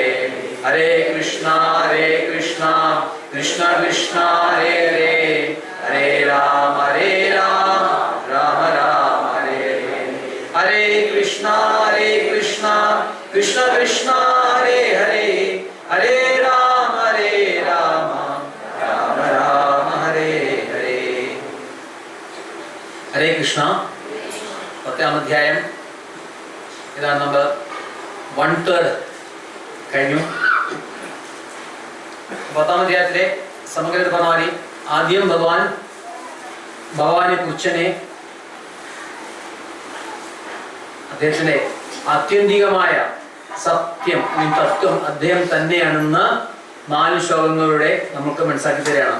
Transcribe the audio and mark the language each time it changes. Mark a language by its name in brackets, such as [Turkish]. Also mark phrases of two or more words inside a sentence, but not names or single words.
[Sanskrit] हरे कृष्णा कृष्ण कृष्णा हरे हरे, हरे राम राम राम हरे हरे। हरे कृष्णा कृष्ण कृष्णा हरे हरे, हरे राम राम हरे हरे। हरे कृष्ण [Malayalam] 10ാം അധ്യായം ഇതാണ് നമ്പർ 1/3 കഴിഞ്ഞു. 10ാം അധ്യായത്തിലെ സമഗ്രത പറഞ്ഞാൽ ആദ്യം ഭഗവാനെ കുറിച്ചനെ അദ്ദേഹത്തിന്റെ ആത്യന്തികമായ സത്യം തത്വം അദ്ദേഹം തന്നെയാണെന്ന് 4 ശ്ലോകങ്ങളിലൂടെ നമുക്ക് മനസ്സിലാക്കി തരികയാണ്.